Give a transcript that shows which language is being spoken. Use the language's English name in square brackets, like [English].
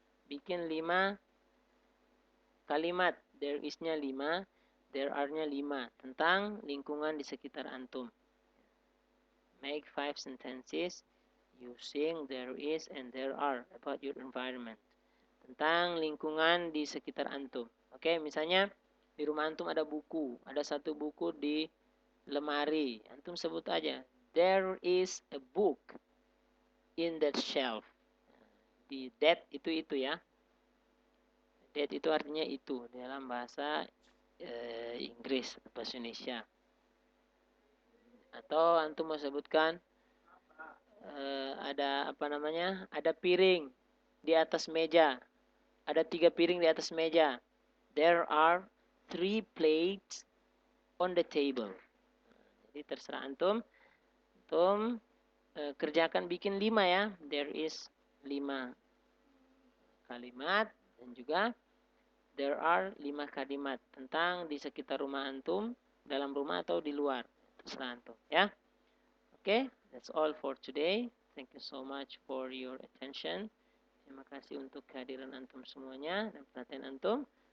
[Indonesian] Bikin 5 kalimat, there is-nya 5, there are-nya 5, tentang lingkungan di sekitar antum. [English] Make 5 sentences using there is and there are about your environment. [Indonesian] Tentang lingkungan di sekitar antum. Oke, misalnya di rumah antum ada buku. Ada satu buku di lemari. Antum sebut aja. [English] There is a book in that shelf. [Indonesian] Di that itu ya. That itu artinya itu dalam bahasa Inggris, bahasa Indonesia. Atau antum mau sebutkan ada ada piring di atas meja, ada 3 piring di atas meja. [English] There are 3 plates on the table. [Indonesian] Jadi terserah antum antum kerjakan bikin 5 ya. There is 5 kalimat dan juga there are 5 kalimat tentang di sekitar rumah antum, dalam rumah atau di luar. Terserah antum ya. [English] Oke, that's all for today. Thank you so much for your attention. [Indonesian] Terima kasih untuk kehadiran antum semuanya dan perhatian antum.